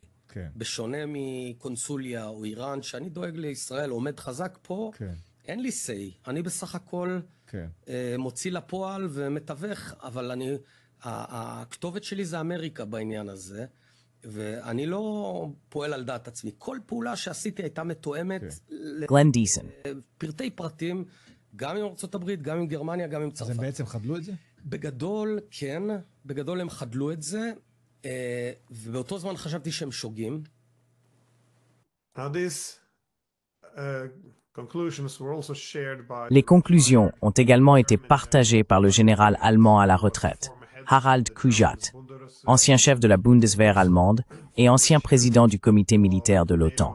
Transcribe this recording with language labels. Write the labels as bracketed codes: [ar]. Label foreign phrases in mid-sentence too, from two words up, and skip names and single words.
[he] בשונה מקונסוליה או איראן, שאני דואג לישראל, עומד חזק פה, אין לי say, אני בסך הכל מוציא לפועל ומתווך, אבל הכתובת שלי זה אמריקה בעניין הזה, ואני לא פועל על דעת עצמי. כל פעולה שעשיתי הייתה מתואמת לפרטי פרטים, גם עם ארצות הברית, גם עם גרמניה, גם עם צרפת. אז הם בעצם חדלו את זה? בגדול, כן, בגדול הם חדלו את זה, ובאותו זמן חשבתי שהם שוגים. [fr] Les conclusions ont également été partagées par le général allemand à la retraite, Harald Kujat, ancien chef de la Bundeswehr allemande et ancien président du comité militaire de l'OTAN.